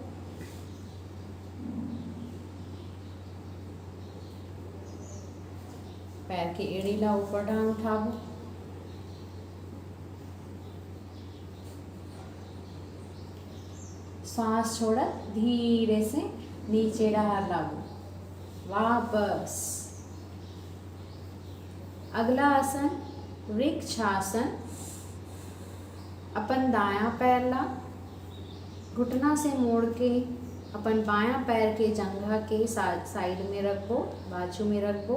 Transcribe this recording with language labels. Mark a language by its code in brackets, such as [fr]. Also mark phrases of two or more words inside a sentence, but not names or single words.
[hne] पैर के एड़ी ला ऊपर डांग उठाबो। सांस छोड़त धीरे से नीचे डहार लागो वापस। अगला आसन वृक्षासन। अपन दायां पैर ला घुटना से मोड़ के अपन बायां पैर के जंघा के साइड में रखो, बाजू में रखो।